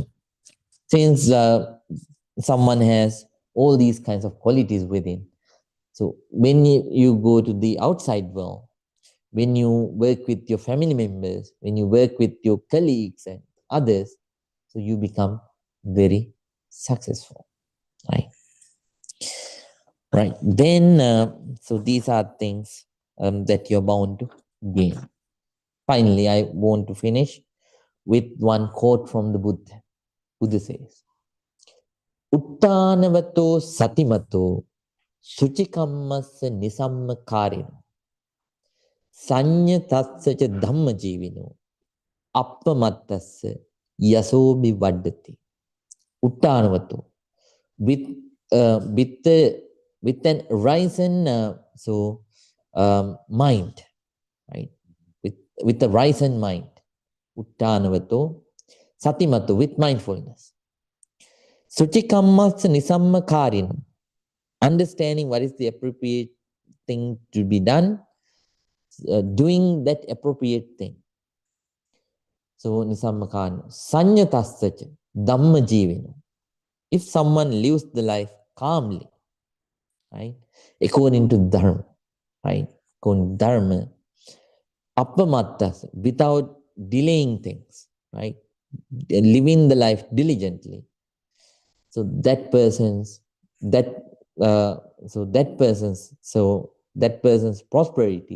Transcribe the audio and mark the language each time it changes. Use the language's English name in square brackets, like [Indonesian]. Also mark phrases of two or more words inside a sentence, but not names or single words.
[English] Since someone has all these kinds of qualities within, so when you go to the outside world, when you work with your family members, when you work with your colleagues and others, so you become very successful, right? Right. Then, so these are things that you're bound to gain. Finally, I want to finish with one quote from the Buddha. Buddha says, [Pali] Uttanavato satimato suchikammasya nisamma karino sanya tassacha dhamma jivino appamattassa yasobi vaddati. Uttanavato, [English] with with an risen mind, right? With a risen mind, [Pali] uttanavato, satimato, [English] with mindfulness. [Pali] Suchikammas nisammakarin, [English] understanding what is the appropriate thing to be done, doing that appropriate thing. [Pali] So nisammakan, sanyatassacha, dhamma jivino. [English] If someone lives the life calmly, right, according to dharma, right, according to dharma, appamattas, without delaying things, right, living the life diligently. So that person's that that person's prosperity.